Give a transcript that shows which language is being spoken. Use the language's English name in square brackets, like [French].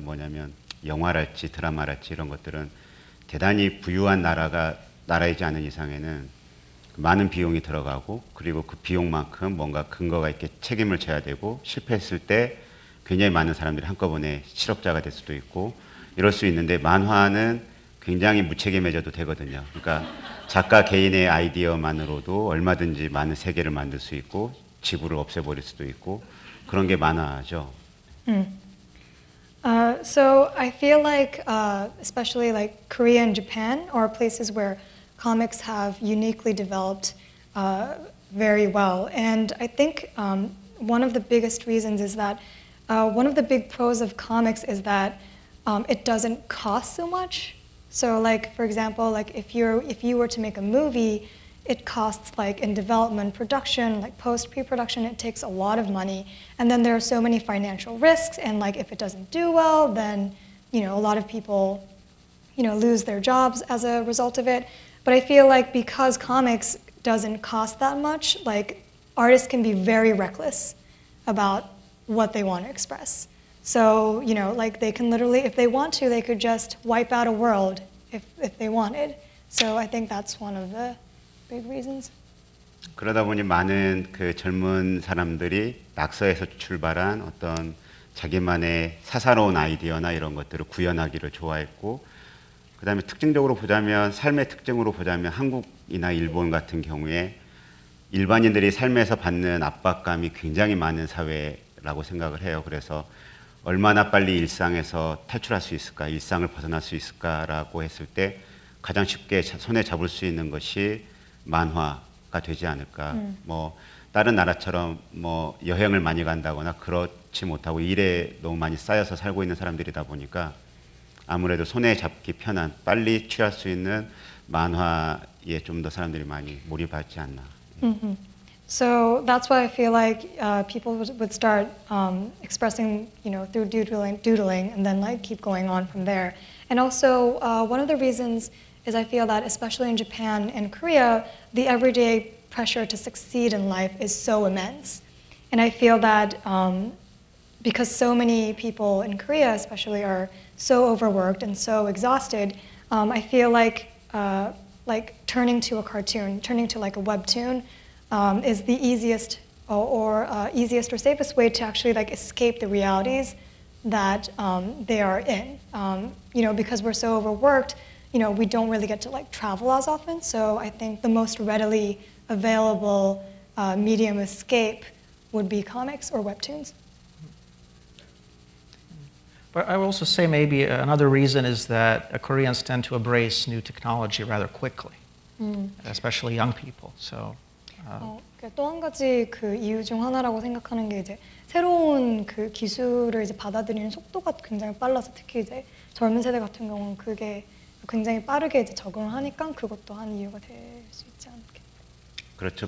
[Korean] 뭐냐면 영화랄지 드라마랄지 이런 것들은 대단히 부유한 나라이지 않은 이상에는 많은 비용이 들어가고, 그리고 그 비용만큼 뭔가 근거가 있게 책임을 져야 되고, 실패했을 때 굉장히 많은 사람들이 한꺼번에 실업자가 될 수도 있고, 이럴 수 있는데 만화는 굉장히 무책임해져도 되거든요. 그러니까 작가 개인의 아이디어만으로도 얼마든지 많은 세계를 만들 수 있고 지구를 없애버릴 수도 있고 그런 게 만화죠. [English] So I feel like, especially like Korea and Japan are places where comics have uniquely developed very well. And I think one of the biggest reasons is that one of the big pros of comics is that it doesn't cost so much. So like, for example, like if you were to make a movie, it costs like in development, production, like pre-production, it takes a lot of money. And then there are so many financial risks. And like if it doesn't do well, then, a lot of people, lose their jobs as a result of it. But I feel like because comics doesn't cost that much, like artists can be very reckless about what they want to express. So, like they can literally, if they want to, they could just wipe out a world if they wanted. So I think that's one of the big reasons. [Korean] 그러다 보니 많은 그 젊은 사람들이 낙서에서 출발한 어떤 자기만의 사사로운 아이디어나 이런 것들을 구현하기를 좋아했고, 그 다음에 특징적으로 보자면, 삶의 특징으로 보자면 한국이나 일본 같은 경우에 일반인들이 삶에서 받는 압박감이 굉장히 많은 사회라고 생각을 해요. 그래서 얼마나 빨리 일상에서 탈출할 수 있을까, 일상을 벗어날 수 있을까라고 했을 때 가장 쉽게 손에 잡을 수 있는 것이 만화가 되지 않을까. 뭐 다른 나라처럼 뭐 여행을 많이 간다거나 그렇지 못하고 일에 너무 많이 쌓여서 살고 있는 사람들이다 보니까 아무래도 손에 잡기 편한, 빨리 취할 수 있는 만화에 좀 더 사람들이 많이 몰입하지 않나. [English] So that's why I feel like people would start expressing, through doodling, and then like keep going on from there. And also, one of the reasons is I feel that, especially in Japan and Korea, the everyday pressure to succeed in life is so immense. And I feel that because so many people in Korea, especially, are so overworked and so exhausted, I feel like turning to a cartoon, turning to like a webtoon, is the easiest or safest way to actually like escape the realities that they are in. Because we're so overworked, we don't really get to like travel as often. So I think the most readily available medium escape would be comics or webtoons. But I will also say maybe another reason is that Koreans tend to embrace new technology rather quickly, especially young people. So. [Korean] 또 한 가지 그 이유 중 하나라고 생각하는 게 이제 새로운 그 기술을 이제 받아들이는 속도가 굉장히 빨라서 특히 이제 젊은 세대 같은 경우는 그게 굉장히 빠르게 이제 적응을 하니까 그것도 한 이유가 될 수 있지 않겠나. 그렇죠.